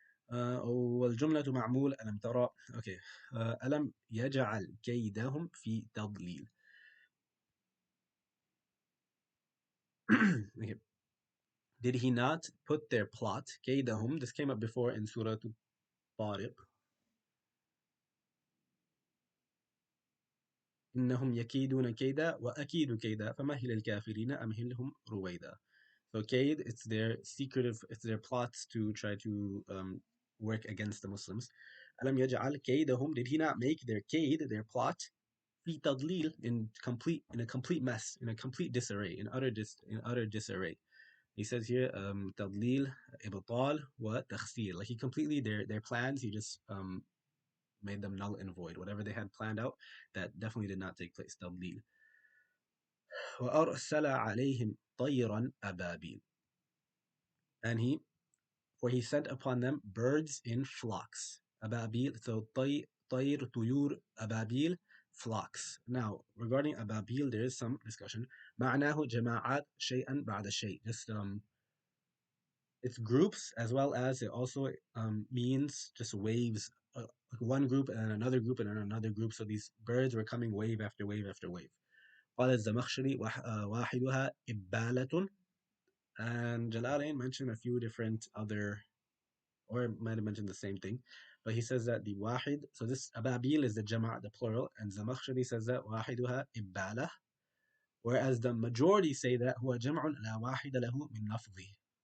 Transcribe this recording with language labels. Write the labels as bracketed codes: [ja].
[ar] والجملة معمول ألم ترى. [en] Okay. [ar] ألم يجعل كيدهم في تضليل. [en] Okay. Did he not put their plot, كيدهم, this came up before in Surah طارق. [ar] إنهم يكيدون كيدا وأكيد كيدا فمهل الكافرين أمهلهم رويدا. [en] So Kaid, it's their secretive, it's their plots to try to work against the Muslims. [ar] ألم يجعل كيدهم, [en] did he not make their kaid, their plot, [ar] في تضليل, [en] in a complete mess, in a complete disarray, in utter disarray. He says here [ar] تضليل إبطال وتخسير, [en] like he completely, their plans, he just made them null and void. Whatever they had planned out, that definitely did not take place. [ar] تضليل. وأرسل عليهم طيرا أبابيل, [en] and he sent upon them birds in flocks. Ababil, so [ar] طير طيور أبابيل, [en] flocks. Now, regarding Ababil, there is some discussion. [ar] معناه جماعات شيئا بعد شيء. [en] Just it's groups, as well as it also means just waves. One group and another group and another group. So these birds were coming wave after wave after wave. [ar] قال الزمخشري واحدها إبالة, [en] and Jalalain mentioned a few different other, or might have mentioned the same thing, but he says that the wahid, so this ababil is the jama', the plural, and Zamakhshari says that [ar] wahiduha ibbala, [en] whereas the majority say that [ar] huwa jam'un la wahida lahu min lafzi.